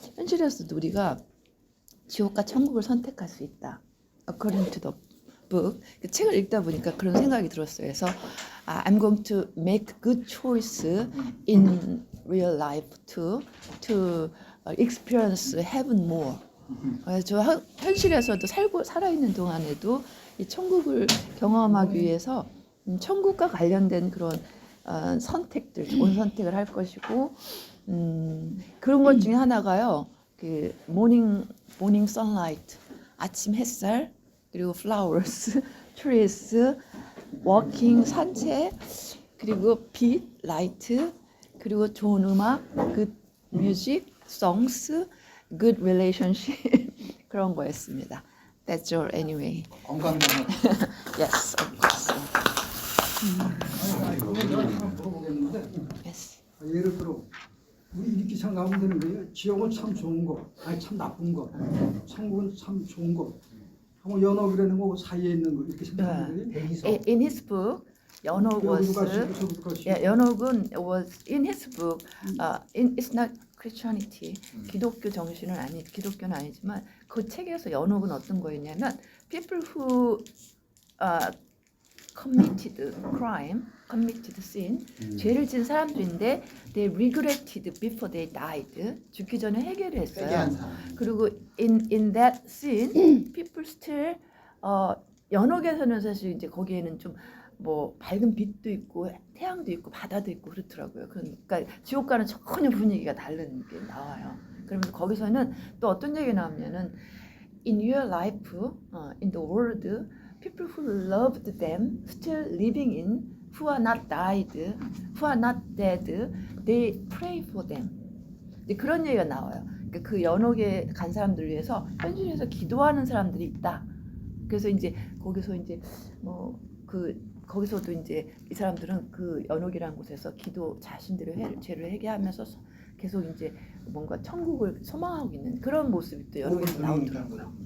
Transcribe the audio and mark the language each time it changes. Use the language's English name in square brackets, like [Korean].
[Korean] 현실에서도 우리가 지옥과 천국을 선택할 수 있다. [English] According to the book. [Korean] 그 책을 읽다 보니까 그런 생각이 들었어요. [English] 그래서 I'm going to make good choice in real life to experience heaven more. [Korean] 저 현실에서도 살아있는 동안에도 이 천국을 경험하기 위해서 천국과 관련된 그런 선택들, 좋은 선택을 할 것이고 그런 것 중에 하나가요. 그 [English] morning sunlight, [Korean] 아침 햇살, 그리고 [English] flowers, trees, walking, [Korean] 산책, 그리고 빛, light, 그리고 좋은 음악, [English] good music, songs, good relationship [Korean] 그런 거였습니다. [English] That's all anyway. [Korean] 건강만. [English] Yes, of course. [Korean] 내가 하나 물어보겠는데 [English] Yes. [Korean] 예를 들어 우리 이렇게 생각하면 되는 거예요. 지옥은 참 좋은 거, 아니 참 나쁜 거, 천국은 참 좋은 거. 하고 연옥이라는 거 사이에 있는 거 이렇게 생각하는 거예요. [English] In his book, 연옥 was 연옥은 was in his book. It's not Christianity. [Korean] 기독교 정신은 기독교는 아니지만 그 책에서 연옥은 어떤 거였냐면 [English] people who committed crime, committed sin, [Korean] 죄를 진 사람들인데 [English] they regretted before they died. [Korean] 죽기 전에 회개를 했어요. 그리고 [English] in that sin, people still [Korean] 연옥에서는 사실 이제 거기에는 좀 뭐 밝은 빛도 있고 태양도 있고 바다도 있고 그렇더라고요. 그러니까 지옥과는 전혀 분위기가 다른 게 나와요. 그러면서 거기서는 또 어떤 얘기가 나오냐면은 [English] in your life, in the world, people who loved them still living in, who are not died, who are not dead, they pray for them. [Korean] 그런 얘기가 나와요. 그러니까 그 연옥에 간 사람들을 위해서 현실에서 기도하는 사람들이 있다. 그래서 이제 거기서 이제 거기서도 이제 이 사람들은 그 연옥이라는 곳에서 자신들의 죄를 회개하면서 계속 이제 뭔가 천국을 소망하고 있는 그런 모습이 또 연옥에서 나오더라고요.